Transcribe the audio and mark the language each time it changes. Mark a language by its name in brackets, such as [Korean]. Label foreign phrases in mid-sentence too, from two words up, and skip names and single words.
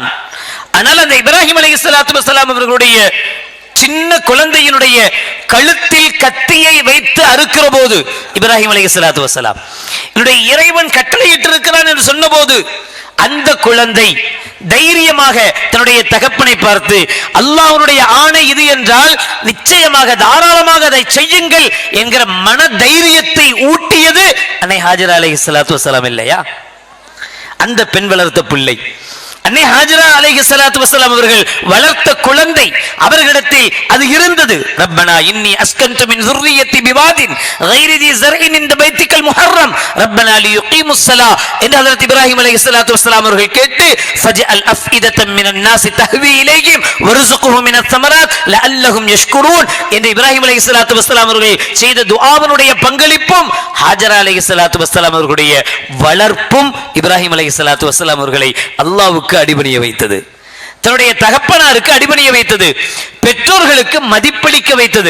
[Tamil] ஆனால் அந்த இப்ராஹிம் [Arabic] عليه الصلاة والسلام [Tamil] அவர்களுடைய சின்ன குழந்தையினுடைய கழுத்தில் கத்தியை வைத்து அறுக்கிற போது, இப்ராஹிம் [Arabic] عليه الصلاة والسلام [Tamil] என்னுடைய இறைவன் கட்டளையிட்டு இருக்கிறான் என்று சொன்ன போது, அந்த குழந்தை தைரியமாக தன்னுடைய தகப்பனை பார்த்து, அல்லாஹ்வுடைய ஆணை இது என்றால் நிச்சயமாக தாராளமாக அதை செய்யுங்கள் என்கிற மன தைரியத்தை ஊட்டியது அன்னை ஹாஜரா [Arabic] عليه الصلاة والسلام [Tamil] இல்லையா? அந்த பெண் வளர்த்த பிள்ளை அன்னை ஹாஜரா [Arabic] عليه الصلاة والسلام [Tamil] அவர்கள் வளர்த்த குழந்தை, அவர்களிடத்தில் அது இருந்தது. [Arabic] ربنا إني أسكنت من ذُرِّيَّتِي بِوَادٍ غَيْرِ ذِي زَرْعٍ عِندَ بَيْتِكَ الْمُحَرَّمِ رَبَّنَا لِيُقِيمُوا الصَّلَاةَ [Tamil] என்று ஹஜ்ரத் இப்ராஹிம் [Arabic] عليه الصلاة والسلام [Tamil] அவர்கள் கேட்டு, [Arabic] فَجْعَلْ أَفْئِدَةً مِنَ النَّاسِ تَهْوِي إِلَيْهِمْ وَارْزُقْهُم مِنَ الثَّمَرَاتِ لَعَلَّهُم يَشْكُرُونَ [Tamil] என்று இப்ராஹிம் [Arabic] عليه الصلاة والسلام [Tamil] அவர்கள் செய்த துஆவினுடைய பங்களிப்பும், ஹாஜரா [Arabic] عليه الصلاة والسلام [Tamil] அவர்களுடைய வளர்ப்பும் இப்ராஹிம் [Arabic] عليه الصلاة والسلام [Tamil] அவர்களை அல்லாஹ்வுக்கு அடிபணிய வைத்தது, தன்னுடைய தகப்பனாருக்கு அடிபணிய வைத்தது, பெற்றோர்களுக்கு மதிப்பளிக்க வைத்தது.